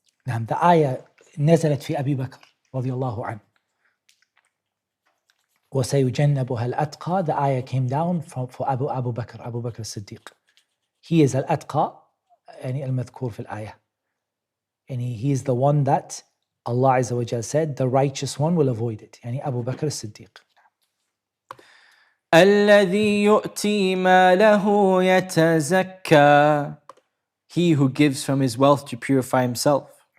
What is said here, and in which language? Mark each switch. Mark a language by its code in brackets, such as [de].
[en] The ayah [ar] نزلت في أبي بكر رضي الله عنه. وَسَيُجَنَّبُهَا الْأَتْقَى, [en] the ayah came down for Abu Bakr as-Siddiq. He is al-Atqa, [ar] يعني المذكور في الآية. [en] And he is the one that Allah Azza wa Jal said, the righteous one will avoid it. [ar] يعني Abu Bakr as-Siddiq. الَّذِي يُؤْتِي مَالَهُ يَتَزَكَّى, [en] he who gives from his wealth to purify himself.